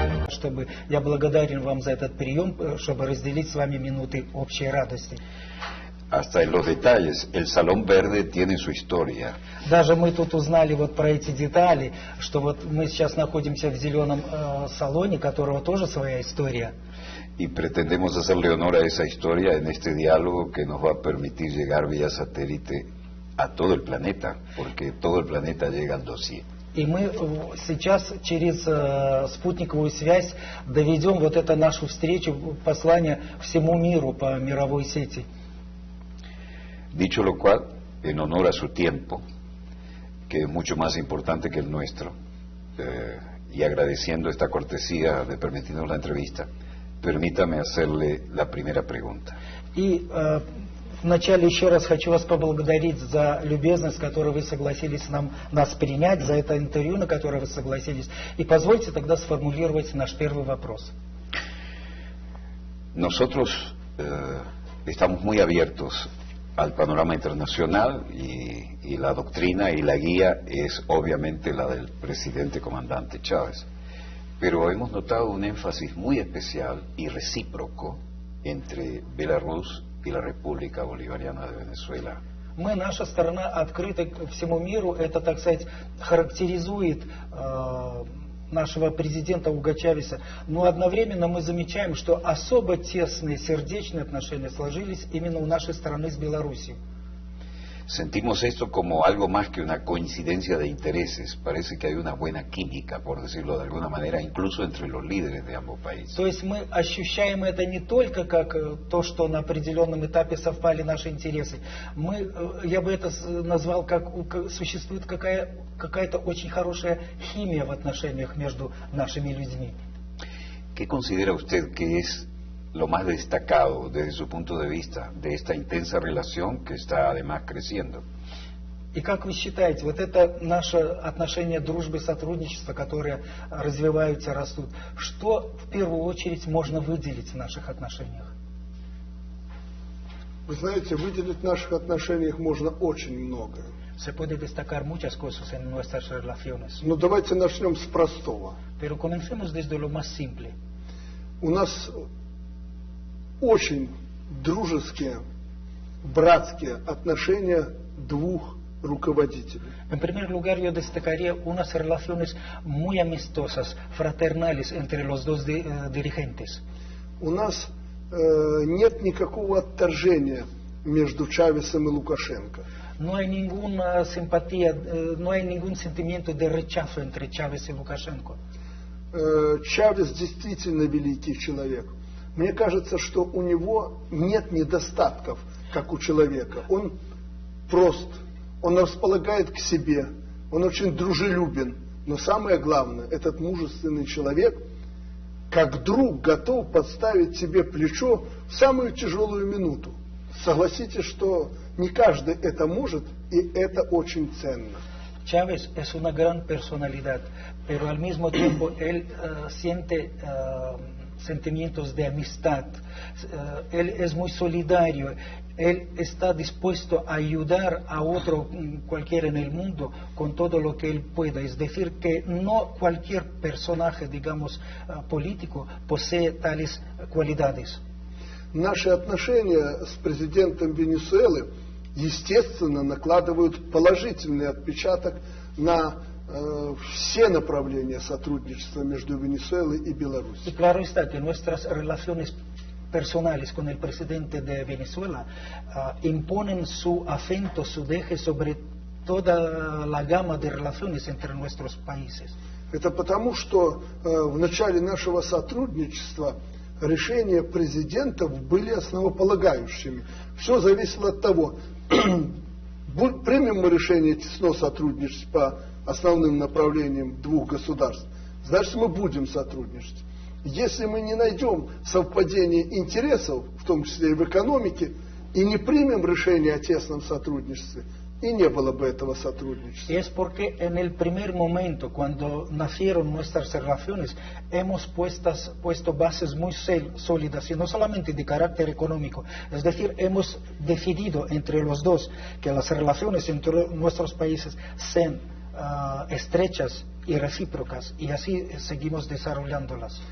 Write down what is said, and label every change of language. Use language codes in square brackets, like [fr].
[ru] Чтобы я благодарен вам за этот прием, чтобы разделить с вами минуты общей радости. [es] Hasta en los detalles, el Salón Verde tiene su historia. [ru] Даже мы тут узнали вот про эти детали, что вот мы сейчас находимся в зеленом салоне, которого тоже своя история. [es] Y pretendemos hacerle honor a esa historia en este diálogo que nos va a permitir llegar vía satélite a todo el planeta, porque todo el planeta llega al dossier. [ru] И мы сейчас через спутниковую связь доведем вот это нашу встречу, послание всему миру по мировой сети. [es] Dicho lo cual, en honor a su tiempo, que es mucho más importante que el nuestro, y agradeciendo esta cortesía de permitirnos la entrevista, permítame hacerle la primera pregunta. [ru] И вначале еще раз хочу вас поблагодарить за любезность, с которой вы согласились нас принять, за это интервью, на которое вы согласились. И позвольте тогда сформулировать наш первый вопрос. [es] Nosotros estamos muy abiertos al panorama internacional y la doctrina y la guía es obviamente la del presidente comandante Chávez. Pero hemos notado un énfasis muy especial y recíproco entre Belarus y la República Bolivariana de Venezuela. [ru] Мы, наша сторона, открыта всему миру. Это, так сказать, характеризует нашего президента Уго Чавеса. Но одновременно мы замечаем, что особо тесные сердечные отношения сложились именно у нашей страны с Белоруссией. [es] Sentimos esto como algo más que una coincidencia de intereses. Parece que hay una buena química, por decirlo de alguna manera, incluso entre los líderes de ambos países. [ru] То есть мы ощущаем это не только как то, что на определенном этапе совпали наши интересы. Я бы это назвал, как существует какая-то очень хорошая химия в отношениях между нашими людьми. [es] ¿Qué considera usted que es lo más destacado desde su punto de vista de esta intensa relación que está además creciendo? [ru] И как вы считаете, вот это наше отношение дружбы, сотрудничества, которые развиваются, растут, что в первую очередь можно выделить в наших отношениях? Вы знаете, выделить в наших отношениях можно очень много. [es] Se puede destacar muchas cosas en nuestras relaciones. [ru] Но давайте начнем с простого. [es] Pero comencemos desde lo más simple. [ru] У нас очень дружеские, братские отношения двух руководителей. [es] En primer lugar, yo destacaría unas relaciones muy amistosas, fraternales entre los dos dirigentes. [ru] У нас нет никакого отторжения между Чавесом и Лукашенко. [es] No hay ninguna simpatía, no hay ningún sentimiento de rechazo entre Chávez y Lukashenko. [ru] Чавес действительно великий человек. Мне кажется, что у него нет недостатков, как у человека. Он прост, он располагает к себе, он очень дружелюбен. Но самое главное, этот мужественный человек, как друг, готов подставить тебе плечо в самую тяжелую минуту. Согласитесь, что не каждый это может, и это очень ценно. [es] Chávez es una gran personalidad, pero al mismo tiempo él siente sentimientos de amistad. Él es muy solidario. Él está dispuesto a ayudar a otro cualquiera en el mundo con todo lo que él pueda. Es decir, que no cualquier personaje, digamos, político posee tales cualidades. [ru] Наши отношения с президентом Венесуэлы, естественно, накладывают положительный отпечаток на все направления сотрудничества между Венесуэлой и [es] Y [ru] Беларусью. [es] claro está que nuestras relaciones personales con el presidente de Venezuela imponen su acento, su deje sobre toda la gama de relaciones entre nuestros países. [ru] Это потому, что в начале нашего сотрудничества решения президентов были основополагающими. Все зависело от того, примем мы решение тесно сотрудничать по основным направлениям двух государств, значит мы будем сотрудничать. Если мы не найдем совпадения интересов, в том числе и в экономике, и не примем решение о тесном сотрудничестве, и не было бы этого сотрудничества. [es] Es porque en el primer momento, cuando nacieron nuestras relaciones, hemos puesto bases muy sólidas, y no solamente de carácter económico. Es decir, hemos decidido entre los dos que las relaciones entre nuestros países sean estrechas и recíprocas, и así seguimos desarrollándolas.